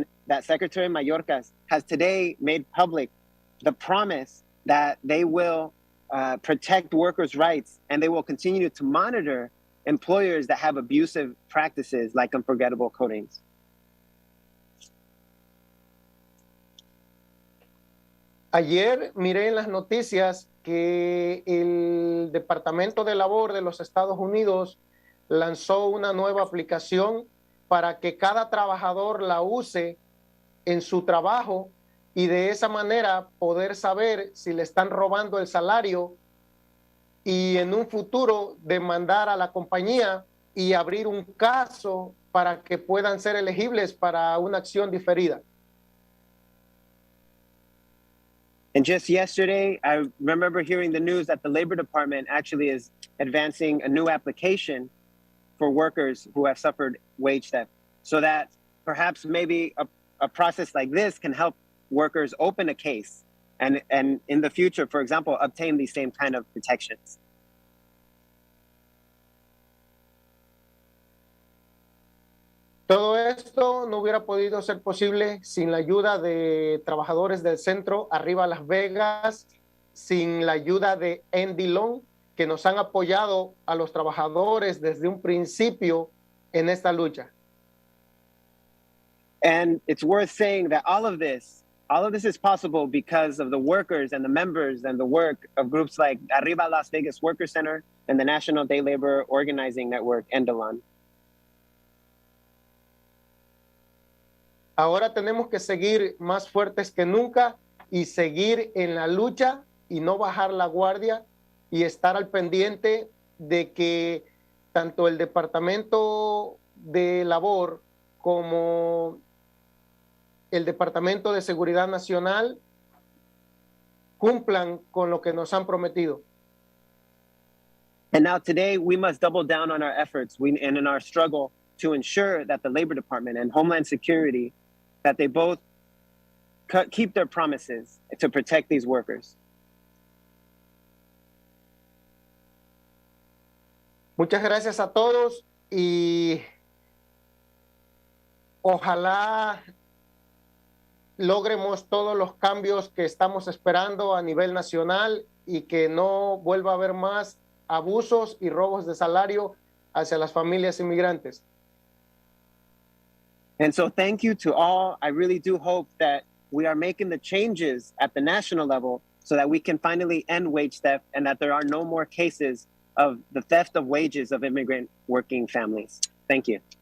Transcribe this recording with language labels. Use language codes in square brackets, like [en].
[en] that Secretary Mayorkas has today made public the promise that they will protect workers' rights, and they will continue to monitor employers that have abusive practices like unforgettable codings. [es] Ayer miré en las noticias que el Departamento de Labor de los Estados Unidos lanzó una nueva aplicación para que cada trabajador la use en su trabajo y de esa manera poder saber si le están robando el salario y en un futuro demandar a la compañía y abrir un caso para que puedan ser elegibles para una acción diferida. [en] And just yesterday, I remember hearing the news that the Labor Department actually is advancing a new application for workers who have suffered wage theft, so that perhaps maybe a process like this can help workers open a case and in the future, for example, obtain these same kind of protections. [es] Todo esto no hubiera podido ser posible sin la ayuda de trabajadores del centro Arriba Las Vegas, sin la ayuda de Andy Long, que nos han apoyado a los trabajadores desde un principio en esta lucha. [en] And it's worth saying that all of this is possible because of the workers and the members and the work of groups like Arriba Las Vegas Worker Center and the National Day Labor Organizing Network, NDLON. [es] Ahora tenemos que seguir más fuertes que nunca y seguir en la lucha y no bajar la guardia y estar al pendiente de que tanto el Departamento de Labor como el Departamento de Seguridad Nacional cumplan con lo que nos han prometido. [en] And now today we must double down on our efforts and in our struggle to ensure that the Labor Department and Homeland Security, that they both keep their promises to protect these workers. [es] Muchas gracias a todos y ojalá logremos todos los cambios que estamos esperando a nivel nacional y que no vuelva a haber más abusos y robos de salario hacia las familias inmigrantes. [en] And so thank you to all. I really do hope that we are making the changes at the national level so that we can finally end wage theft and that there are no more cases of the theft of wages of immigrant working families. Thank you.